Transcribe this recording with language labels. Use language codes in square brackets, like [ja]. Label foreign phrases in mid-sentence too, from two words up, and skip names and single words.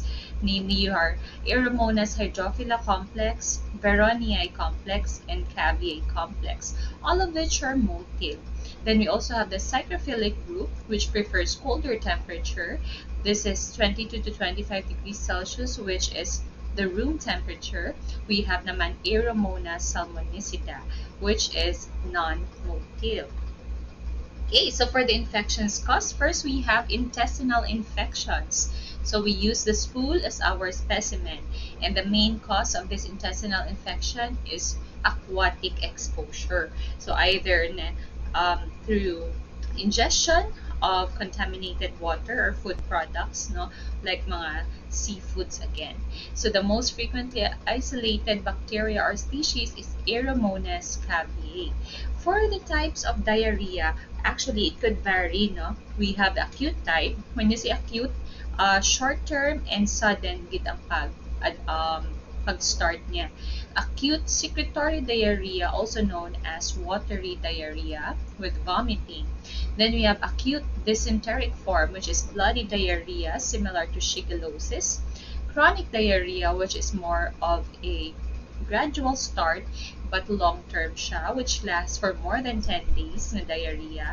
[en] Namely, you are Aeromonas hydrophila complex, Veronii complex, and Caviae complex, all of which are motile. Then we also have the psychrophilic group, which prefers colder temperature. This is 22 to 25 degrees Celsius, which is the room temperature. We have naman Aeromonas salmonicida, which is non-motile. Okay, so for the infections caused, first we have intestinal infections. So we use the spool as our specimen, and the main cause of this intestinal infection is aquatic exposure. So either through ingestion of contaminated water or food products, no, like mga seafoods again. So the most frequently isolated bacteria or species is Aeromonas caviae. For the types of diarrhea, actually it could vary, no? We have the acute type. When you say acute, short term and sudden [hil] gid ang pag-start niya. [en] Acute secretory diarrhea, also known as watery diarrhea with vomiting. Then we have acute dysenteric form, which is bloody diarrhea, similar to shigellosis. Chronic diarrhea, which is more of a gradual start but long-term siya, which lasts for more than 10 days na diarrhea.